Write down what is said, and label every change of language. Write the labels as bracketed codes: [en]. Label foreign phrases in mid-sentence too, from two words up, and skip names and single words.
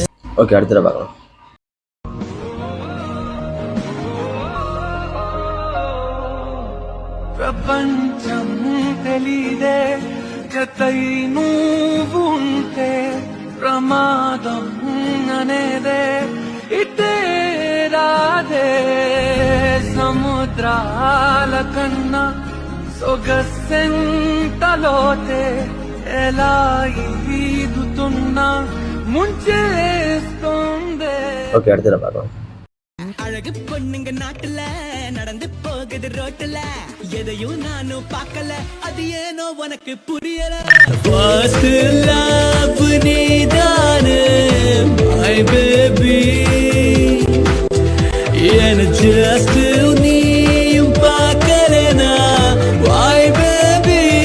[ta] ஓகே, அடுத்தது பார்க்கலாம். [te] ప్రపంచం తెలీదే జతై నువ్వు ఉంటే ప్రమాదం అనేదే ఇటే రాదే సముద్రాల కన్నా సొగసెంతలోతే ఎలా ఈదుతున్నా ముంచేస్తుందే. [ta] ஓகே, அடுத்தது பார்க்கலாம். அழகு பொண்ணுங்க நாட்டுல நடந்து போகுது ரோட்டுல, எதையும் நானும் பார்க்கல, அது ஏனோ உனக்கு புரியல. [en] First love நீதானே my baby, [ta] என்ன just நீயும் பார்க்கலனா [en] why baby.